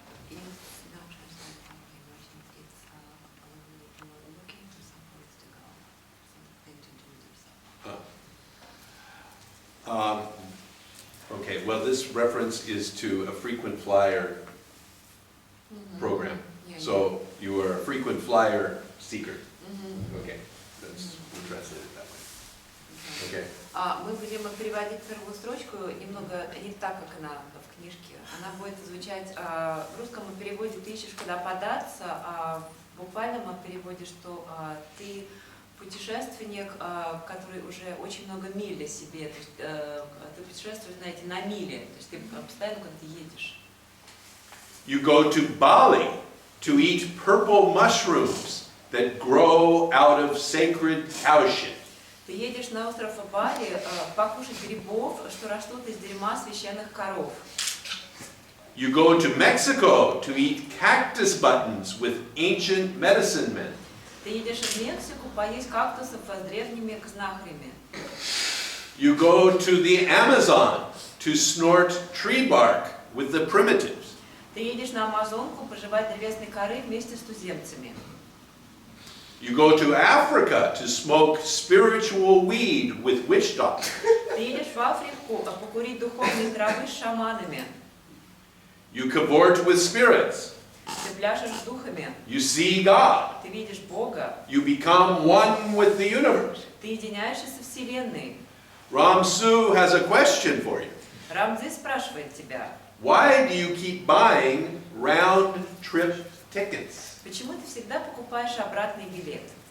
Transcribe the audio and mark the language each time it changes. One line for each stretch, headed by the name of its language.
English: It's not translated from the emotion. It's you are looking for some place to go, something to do with yourself. Okay, well, this reference is to a frequent flyer program. Yeah, So you are a frequent flyer seeker. Okay, that's we'll translate it that way. Okay.
Russian: Мы будем переводить первую строчку немного не так, как она в книжке. Она будет звучать в русском переводе «ты ищешь куда податься», а в буквальном переводе, что ты путешественник, который уже очень много миль о себе, то есть ты путешествуешь, знаете, на мили, то есть ты постоянно куда-то едешь.
English: You go to Bali to eat purple mushrooms that grow out of sacred cow shit.
Russian: Ты едешь на остров Бали покушать грибов, что растут из дерьма священных коров.
English: You go to Mexico to eat cactus buttons with ancient medicine men.
Russian: Ты едешь в Мексику поесть кактусов с древними знахарями.
English: You go to the Amazon to snort tree bark with the primitives.
Russian: Ты едешь на Амазонку пожевать древесной коры вместе с туземцами.
English: You go to Africa to smoke spiritual weed with witch doctors.
Russian: Ты едешь в Африку покурить духовные травы с шаманами.
English: You cavort with spirits.
Russian: Ты пляшешь с духами.
English: You see God.
Russian: Ты видишь Бога.
English: You become one with the universe.
Russian: Ты единяешься со Вселенной.
English: Ram Цзы has a question for you.
Russian: Рам Цзы спрашивает тебя,
English: Why do you keep buying round trip tickets?
Russian: почему ты всегда покупаешь обратный билет?